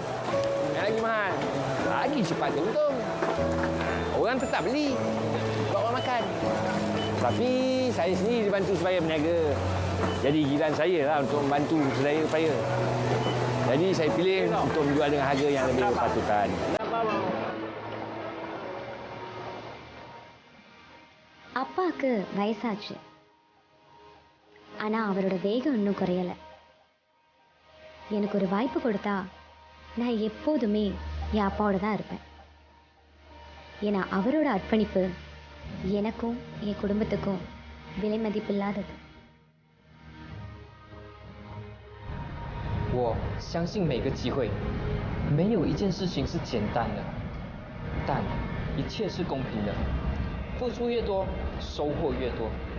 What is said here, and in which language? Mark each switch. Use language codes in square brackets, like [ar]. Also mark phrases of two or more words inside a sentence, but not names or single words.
[ms] Yang lagi mahal. Lagi cepat untung. Orang tetap beli. Buat orang makan. Tapi saya sendiri dibantu supaya berniaga. Jadi giliran saya lah untuk membantu sedaya upaya. Jadi saya pilih untuk menjual dengan harga yang lebih berpatutan. [ta] அப்பாக்கு வயசாச்சு. ஆனா அவரோட வேகம் இன்னும் குறையல. எனக்கு ஒரு வாய்ப்பு கொடுத்தா நான் எப்போதுமே என் அப்பாவோட தான் இருப்பேன். ஏன்னா அவரோட அர்ப்பணிப்பு எனக்கும் என் குடும்பத்துக்கும் விலை மதிப்பில்லாதது. [zh] 我相信每个机会，没有一件事情是简单的，但一切是公平的。付出越多，收获越多。